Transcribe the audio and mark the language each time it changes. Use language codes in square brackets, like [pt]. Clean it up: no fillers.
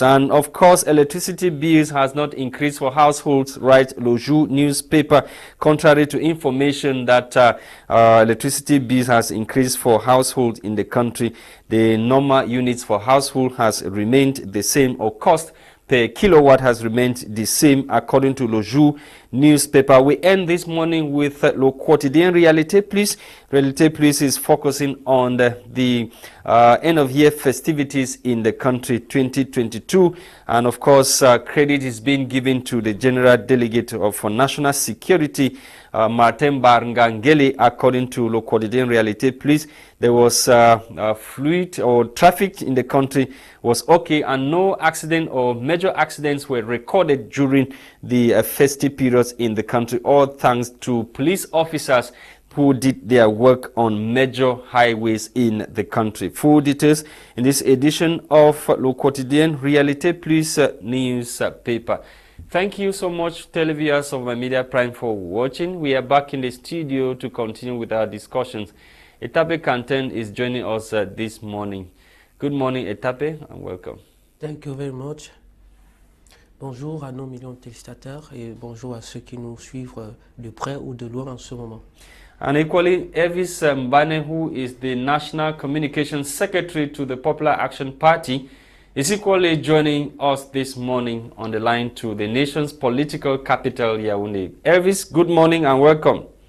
[en] And of course, electricity bills has not increased for households, writes Lojou newspaper, contrary to information that electricity bills has increased for households in the country. The normal units for household has remained the same or cost per kilowatt has remained the same, according to Le Jour newspaper. We end this morning with Le Quotidien Réalité Plus. Réalité Plus is focusing on the end-of-year festivities in the country 2022. And of course, credit is being given to the General Delegate for National Security, Martin Barngangeli. According to Le Quotidien Réalité Plus, there was fluid or traffic in the country was okay, and no accident or major accidents were recorded during the festive periods in the country, all thanks to police officers who did their work on major highways in the country. Full details in this edition of Le Quotidien Réalité Plus newspaper. Thank you so much, televiewers of My Media Prime, for watching. We are back in the studio to continue with our discussions. Etape Christain is joining us this morning. Good morning, Etape, and welcome. Thank you very much. [fr] Bonjour à nos millions de téléspectateurs et bonjour à ceux qui nous suivent de près ou de loin en ce moment. [en] And equally, Elvis Mbane, who is the National Communications Secretary to the Popular Action Party, is equally joining us this morning on the line to the nation's political capital, Yaoundé. Elvis, good morning and welcome.